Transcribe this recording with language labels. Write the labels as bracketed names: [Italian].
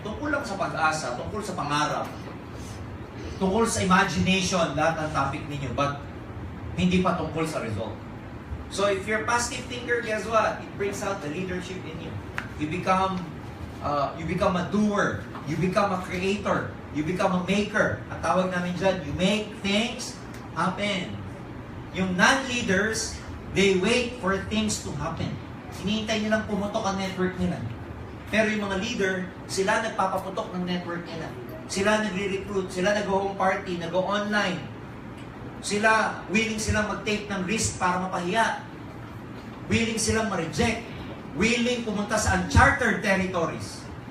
[Filipino] Tungkol lang sa pag-asa, tungkol sa pangarap, tungkol sa imagination, lahat ng topic ninyo, but hindi pa tungkol sa result. [English] So if you're a positive thinker, guess what? It brings out the leadership in you. You become a doer. You become a creator. You become a maker. [Filipino] At tawag namin dyan, [English] you make things happen. Yung non-leaders, they wait for things to happen. [Filipino] Hinihintay nilang pumutok ang network nila. Pero yung mga leader, sila nagpapaputok ng network nila. Sila nagre-recruit, sila nag-home party, nag-online. Sila, willing silang mag-take ng risk para mapahiya. Willing silang ma-reject. Willing pumunta sa [English] uncharted territories.